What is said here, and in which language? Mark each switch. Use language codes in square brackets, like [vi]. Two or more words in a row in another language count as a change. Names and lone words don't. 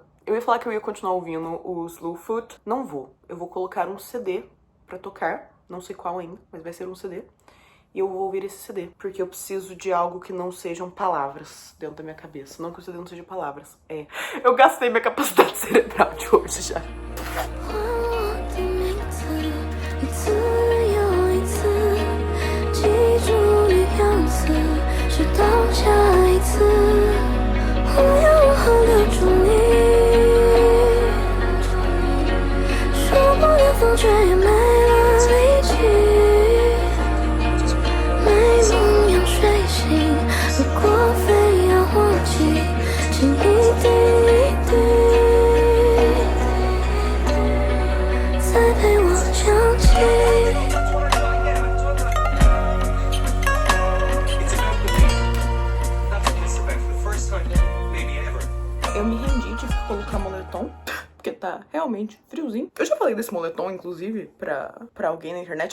[pt] Eu ia falar que eu ia continuar ouvindo o Slowfoot. Não vou. Eu vou colocar um CD pra tocar. Não sei qual ainda, mas vai ser um CD. E eu vou ouvir esse CD, porque eu preciso de algo que não sejam palavras dentro da minha cabeça. Não que o CD não seja palavras, eu gastei minha capacidade cerebral de hoje já. [zh] 我的名字，一次又一次，记住你样子，直到下一次，我要如何留住你？说不了放却也没了力气，美梦要睡醒，如果非要忘记，请一滴一滴。再陪我想起。 [pt] Eu me rendi de colocar moletom, porque tá realmente friozinho. Eu já falei desse moletom, inclusive, pra alguém na internet.